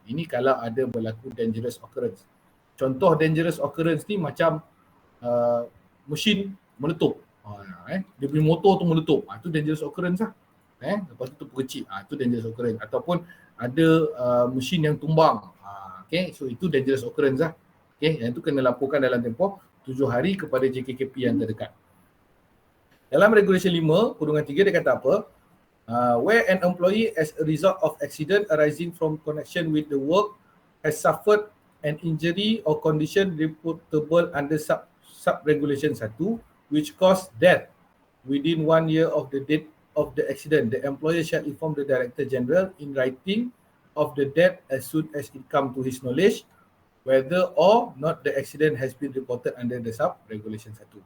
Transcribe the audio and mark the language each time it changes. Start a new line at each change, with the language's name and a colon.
Malay: Ini kalau ada berlaku dangerous occurrence. Contoh dangerous occurrence ni macam mesin meletup. Dia punya motor tu meletup. Itu dangerous occurrence lah. Lepas tu perkecil. Itu dangerous occurrence. Ataupun ada mesin yang tumbang. So itu dangerous occurrence lah. Yang itu kena laporkan dalam tempoh 7 hari kepada JKKP yang terdekat. Dalam regulation 5, kurungan 3 dia kata apa?
English: Where an employee as a result of accident arising from connection with the work has suffered an injury or condition reportable under Sub-Regulation 1 which cause death within 1 year of the date of the accident, the employer shall inform the Director General in writing of the death as soon as it come to his knowledge whether or not the accident has been reported under the Sub-Regulation 1.